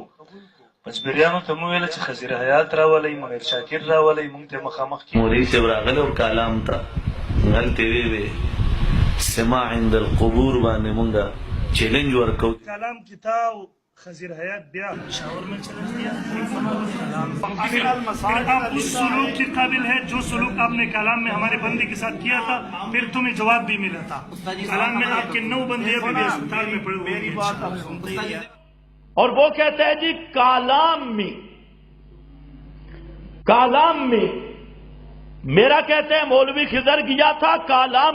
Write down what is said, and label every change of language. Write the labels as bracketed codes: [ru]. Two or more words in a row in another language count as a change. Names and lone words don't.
[ps] پنجپریانو ته مو ویله چې خضر حیات راولئ، منیر شاکر راولئ، مونږ ته مخامخ کې مولوی صاحب راغلی او کلام ته هلته ویې [ar] سماع عند القبور [ps] باندې مونږه چیلنج ورکو. کلام کې تا او خضر حیات بیا [ur] پېښور میں چلنج دیا. آپ اس سلوک کے قابل ہے جو سلوک آپ نے کلام میں ہمارے بندے کے ساتھ کیا تھا، پھر تمہیں جواب بھی ملا تھا. کلام میں آپ کے 9 بندے ابھی بھی اسپتال میں پڑے ہوئے ہیں. اور وہ کہتا ہے جی کلام میں میرا کہتے ہیں مولوی خضر گیا تھا کلام